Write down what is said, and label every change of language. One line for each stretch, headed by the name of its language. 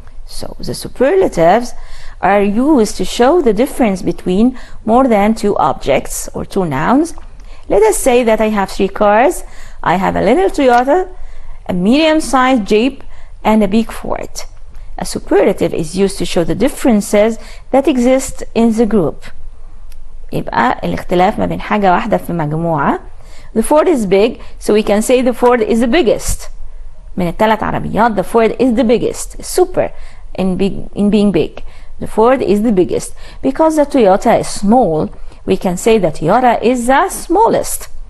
English: So the superlatives are used to show the difference between more than two objects or two nouns. Let us say that I have 3 cars. I have a little Toyota, a medium-sized Jeep, and a big Ford. A superlative is used to show the differences that exist in the group.
Arabic: يبقى الاختلاف ما بين حاجة واحدة في مجموعة.
English: The Ford is big, so we can say the Ford is the biggest.
Arabic: من الثلاث عربيات
English: the Ford is the biggest. Super in being big. The Ford is the biggest. Because the Toyota is small, we can say the Toyota is the smallest.